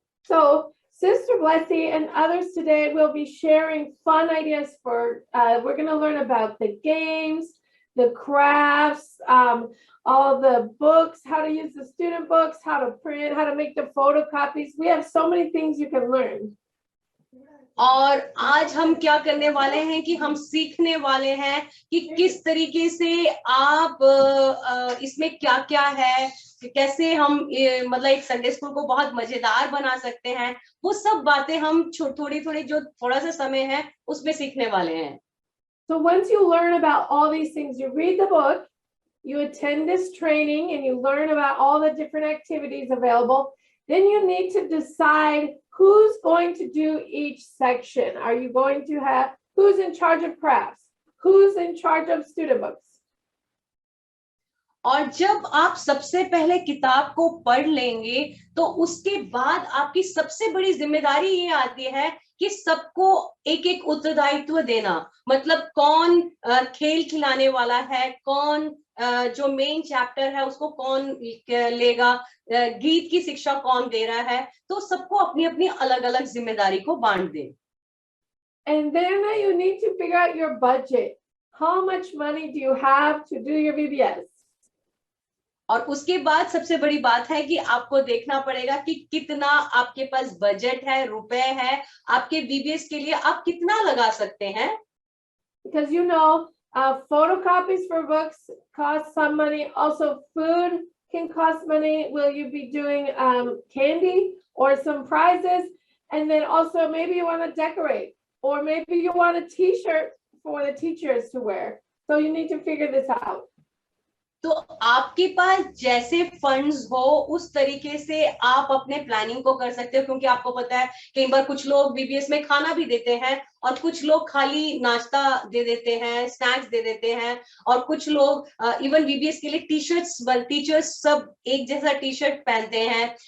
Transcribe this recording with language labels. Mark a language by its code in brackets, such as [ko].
[en] So Sister Blessy and others today will be sharing fun ideas for, we're going to learn about the games, the crafts, all the books, how to use the student books, how to print, how to make the photocopies. We have so many things you can learn. [hi] और आज हम क्या करने वाले हैं कि हम सीखने वाले हैं कि किस तरीके से आप इसमें क्या क्या है, कैसे हम मतलब एक संडे स्कूल को बहुत मजेदार बना सकते हैं। वो सब बातें हम थोड़ी जो थोड़ा सा समय है उसमें सीखने वाले हैं। [en] So once you learn about all these things, you read the book, you attend this training, and you learn about all the different activities available. Then you need to decide who's going to do each section. Are you going to have, who's in charge of crafts? Who's in charge of student books? [hi] और जब आप सबसे पहले किताब को पढ़ लेंगे तो उसके बाद आपकी सबसे बड़ी जिम्मेदारी ये आती है कि सबको एक एक उत्तरदायित्व देना। मतलब कौन खेल खिलाने वाला है, कौन जो मेन चैप्टर है उसको कौन लेगा, गीत की शिक्षा कौन दे रहा है, तो सबको अपनी अपनी अलग अलग जिम्मेदारी को बांट दें। [en] And then you need to figure out your budget. How much money do you have to do your VBS? [hi] और उसके बाद सबसे बड़ी बात है कि आपको देखना पड़ेगा कि कितना आपके पास बजट है, रुपए है, आपके VBS के लिए आप कितना लगा सकते हैं। [en] Because photocopies for books cost some money. Also, food can cost money. Will you be doing candy or some prizes? And then also maybe you want to decorate, or maybe you want a T-shirt for the teachers to wear. So you need to figure this out. [hi] तो आपके पास जैसे funds हो उस तरीके से आप अपने planning को कर सकते हो, क्योंकि आपको पता है कई बार कुछ लोग VBS में खाना भी देते हैं और कुछ लोग खाली नाश्ता दे देते हैं, स्नैक्स दे देते हैं, और कुछ लोग इवन VBS के लिए टीचर्स सब एक जैसा टी-शर्ट पहनते हैं।